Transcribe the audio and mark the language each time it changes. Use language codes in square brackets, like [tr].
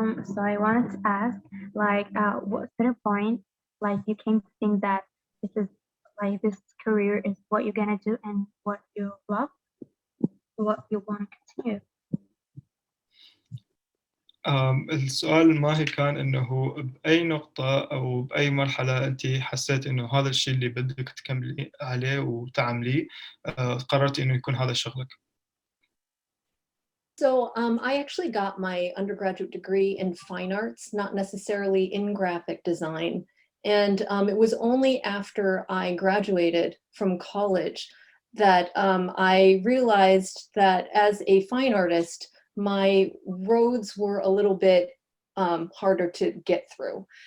[en] So I wanted to ask, like, what sort of point, like, you came to think that this career is what you're gonna do and what you love, what you want to continue? [ar] السؤال ما هي كان إنه بأي نقطة أو بأي مرحلة أنت حسيت إنه هذا الشيء اللي بدك تكملي عليه وتعمليه، قررتي إنه يكون هذا شغلك. [en] So I actually got my undergraduate degree in fine arts, not necessarily in graphic design. And it was only after I graduated from college that I realized that as a fine artist, my roads were a little bit harder to get through.